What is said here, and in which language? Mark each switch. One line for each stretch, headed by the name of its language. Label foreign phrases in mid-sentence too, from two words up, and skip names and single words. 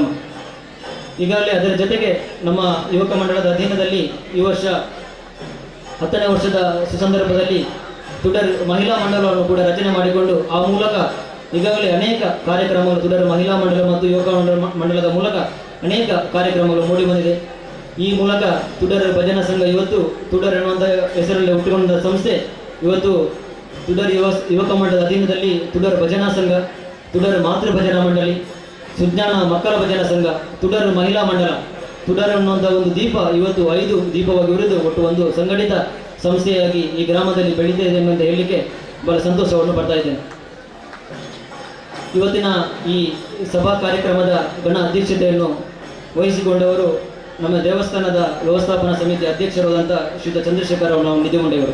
Kannada: ಈಗಾಗಲೇ ಅದರ ಜೊತೆಗೆ ನಮ್ಮ ಯುವಕ ಮಂಡಳದ ಅಧೀನದಲ್ಲಿ ಈ ವರ್ಷ 10ನೇ ವರ್ಷದ ಸುಸಂದರ್ಭದಲ್ಲಿ ತುಡರ್ ಮಹಿಳಾ ಮಂಡಲವನ್ನು ಕೂಡ ರಚನೆ ಮಾಡಿಕೊಂಡು ಆ ಮೂಲಕ ಈಗಾಗಲೇ ಅನೇಕ ಕಾರ್ಯಕ್ರಮಗಳು ತುಡರ್ ಮಹಿಳಾ ಮಂಡಲ ಮತ್ತು ಯುವಕ ಮಂಡಲದ ಮೂಲಕ ಅನೇಕ ಕಾರ್ಯಕ್ರಮಗಳು ಮೂಡಿಬಂದಿದೆ. ಈ ಮೂಲಕ ತುಡರ್ ಭಜನಾ ಸಂಘ ಇವತ್ತು ತುಡರ್ ಎನ್ನುವಂಥ ಹೆಸರಲ್ಲಿ ಹುಟ್ಟಿಕೊಂಡ ಸಂಸ್ಥೆ ಇವತ್ತು ತುಡರ್ ಯುವಕ ಮಂಡಲದ ಅಧೀನದಲ್ಲಿ ತುಡರ್ ಭಜನಾ ಸಂಘ, ತುಡರ್ ಮಾತೃ ಭಜನಾ ಮಂಡಳಿ, ಸುಜ್ಞಾನ ಮಕ್ಕಳ ಭಜನಾ ಸಂಘ, ತುಡರ್ ಮಹಿಳಾ ಮಂಡಲ, ತುಡರ್ ಅನ್ನುವಂಥ ಒಂದು ದೀಪ ಇವತ್ತು 5 ದೀಪವಾಗಿ ಉರಿದು ಒಟ್ಟು ಒಂದು ಸಂಘಟಿತ ಸಂಸ್ಥೆಯಾಗಿ ಈ ಗ್ರಾಮದಲ್ಲಿ ಬೆಳೀತಾ ಇದೆ ಎಂದು ಹೇಳಲಿಕ್ಕೆ ಬಹಳ ಸಂತೋಷವನ್ನು ಪಡ್ತಾ ಇದ್ದೇನೆ. ಇವತ್ತಿನ ಈ ಸಭಾ ಕಾರ್ಯಕ್ರಮದ ಗಣ ಅಧ್ಯಕ್ಷತೆಯನ್ನು ವಹಿಸಿಕೊಂಡವರು ನಮ್ಮ ದೇವಸ್ಥಾನದ ವ್ಯವಸ್ಥಾಪನಾ ಸಮಿತಿ ಅಧ್ಯಕ್ಷರಾದಂಥ ಶ್ರೀಯುತ ಚಂದ್ರಶೇಖರ ನಾವು ನಿಧಿಗೊಂಡೆಯವರು.